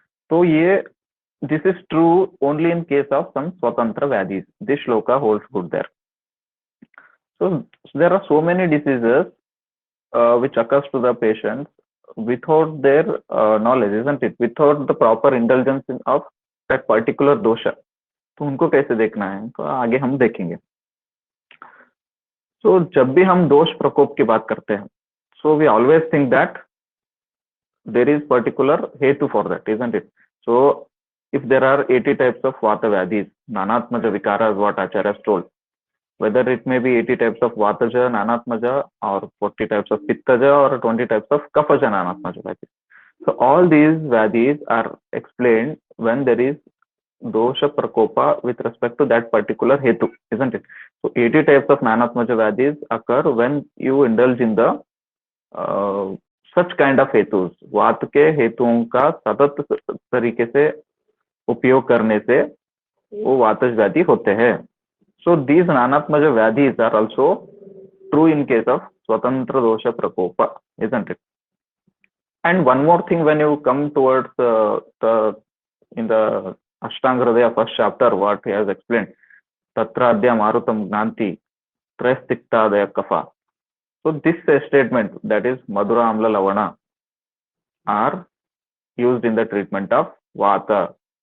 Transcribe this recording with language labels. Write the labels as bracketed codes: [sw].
[en] So this is true only in case of some Swatantra Vyadhis. This shloka holds good there. So there are so many diseases which occurs to the patients without their knowledge, isn't it? Without the proper indulgence of that particular dosha. [hi] तो उनको कैसे देखना है तो आगे हम देखेंगे। [en] So [hi] जब भी हम दोष प्रकोप की बात करते हैं, [en] so we always think that there is particular hetu for that, isn't it? So if there are 80 types of Vata Vyadhis, Nanatmaja Vikara is what Acharya has told. Whether it may be 80 types of Vataja, Nanatmaja, or 40 types of Pittaja, or 20 types of Kafaja, Nanatmaja Vyadhis. So all these Vyadhis are explained when there is dosha prakopa with respect to that particular hetu, isn't it? So 80 types of Nanatmaja Vyadhis occur when you indulge in the such kind of hetus. [hi] वात के हेतुओं का सतत तरीके से उपयोग करने से वो वातज व्याधि होते हैं. [en] So these Nanatmaja Vyadhis are also true in case of swatantra dosha prakopa, isn't it? And one more thing, when you come towards the in the Ashtanga Hridaya first chapter, what he has explained, [sa] Tatra Adya Marutam Gnanti Trastikta Kafa. [en] So this statement, that is Madhura Amla Lavana, are used in the treatment of Vata.